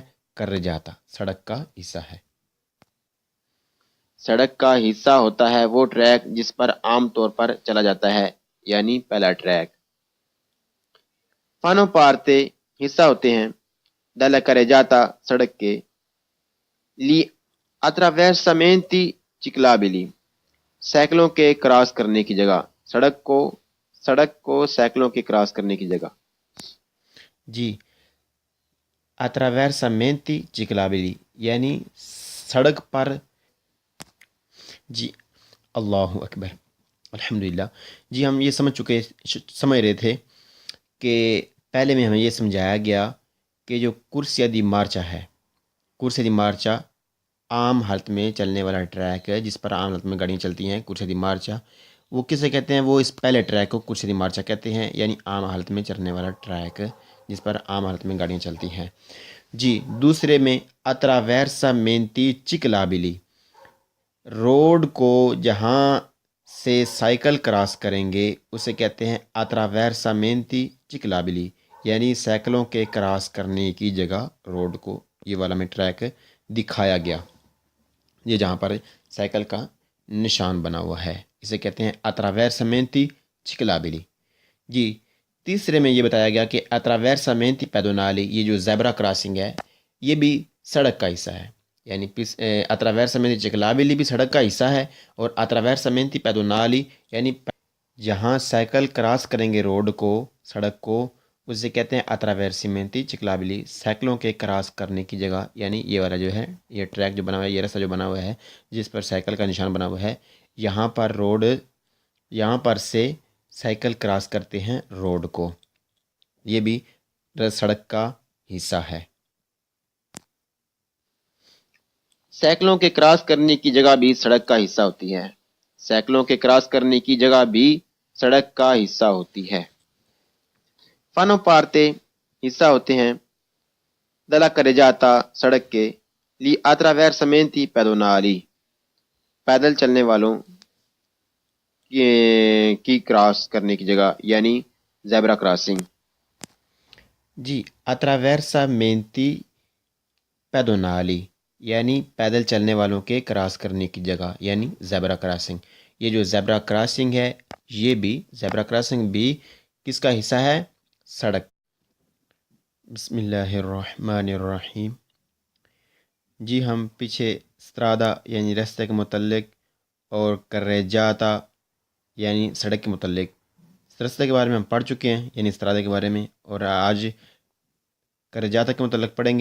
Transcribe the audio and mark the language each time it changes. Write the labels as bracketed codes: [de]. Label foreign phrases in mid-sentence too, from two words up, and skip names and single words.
[ur] کر جاتا، سڑک کا حصہ ہے۔ سڑک کا حصہ ہوتا ہے وہ ٹریک جس پر عام طور پر چلا جاتا ہے، یعنی پہلا ٹریک۔ [it] fanno parte [ur] حصہ ہوتے ہیں [it] dalla carreggiata [ur] سڑک کے، [it] le attraversamenti ciclabili [ur] سائیکلوں کے کراس کرنے کی جگہ، سڑک کو سائیکلوں کے کراس کرنے کی جگہ۔ جی [it] attraversamenti ciclabili [ur] یعنی سڑک پر، جی [ar] اللہ اکبر، [ur] الحمدللہ۔ جی ہم یہ سمجھ رہے تھے کہ پہلے میں ہمیں یہ سمجھایا گیا کہ جو [it] corsia di marcia [ur] ہے، [it] corsia di marcia [ur] عام حالت میں چلنے والا ٹریک ہے جس پر عام حالت میں گاڑیاں چلتی ہیں، [it] corsia di marcia [ur] وہ کسے کہتے ہیں؟ وہ اس پہلے ٹریک کو [it] corsia di marcia [ur] کہتے ہیں، یعنی عام حالت میں چلنے والا ٹریک جس پر عام حالت میں گاڑیاں چلتی ہیں۔ جی دوسرے میں [it] attraversamenti ciclabili، [ur] روڈ کو جہاں سے سائیکل کراس کریں گے اسے کہتے ہیں [it] attraversamenti ciclabili، [ur] یعنی سائیکلوں کے کراس کرنے کی جگہ روڈ کو یہ والا میں ٹریک دکھایا گیا، یہ جہاں پر سائیکل کا نشان بنا ہوا ہے اسے کہتے ہیں [it] attraversamenti ciclabili۔ [ur] جی تیسرے میں یہ بتایا گیا کہ [it] attraversamenti pedonali، [ur] یہ جو زیبرا کراسنگ ہے یہ بھی سڑک کا حصہ ہے، یعنی [it] attraversamenti ciclabili [ur] بھی سڑک کا حصہ ہے، اور [it] attraversamenti pedonali [ur] یعنی جہاں سائیکل کراس کریں گے روڈ کو، سڑک کو، اسے کہتے ہیں [it] attraversamenti ciclabili، [ur] سائیکلوں کے کراس کرنے کی جگہ، یعنی یہ والا جو ہے، یہ ٹریک جو بنا ہوا ہے، یہ راستہ جو بنا ہوا ہے جس پر سائیکل کا نشان بنا ہوا ہے، یہاں پر سے سائیکل کراس کرتے ہیں روڈ کو، یہ بھی سڑک کا حصہ ہے۔ سائیکلوں کے کراس کرنے کی جگہ بھی سڑک کا حصہ ہوتی ہے، سائیکلوں کے کراس کرنے کی جگہ بھی سڑک کا حصہ ہوتی ہے۔ [it] fanno parte [ur] حصہ ہوتے ہیں [it] dalla carreggiata [ur] سڑک کے، [it] le attraversamenti pedonali [ur] پیدل چلنے والوں کی کراس کرنے کی جگہ، یعنی زیبرا کراسنگ۔ جی [it] attraversamenti pedonali [ur] یعنی پیدل چلنے والوں کے کراس کرنے کی جگہ، یعنی زیبرا کراسنگ۔ یہ جو زیبرا کراسنگ ہے یہ بھی زیبرا کراسنگ بھی کس کا حصہ ہے؟ سڑک۔ [ar] بسم اللہ الرحمن الرحیم۔ [ur] جی ہم پیچھے استرادا یعنی راستے کے متعلق اور کرریجاتا یعنی سڑک کے متعلق اس راستے کے بارے میں ہم پڑھ چکے ہیں، یعنی استرادا کے بارے میں، اور آج کرجاتا کے متعلق پڑھیں گے۔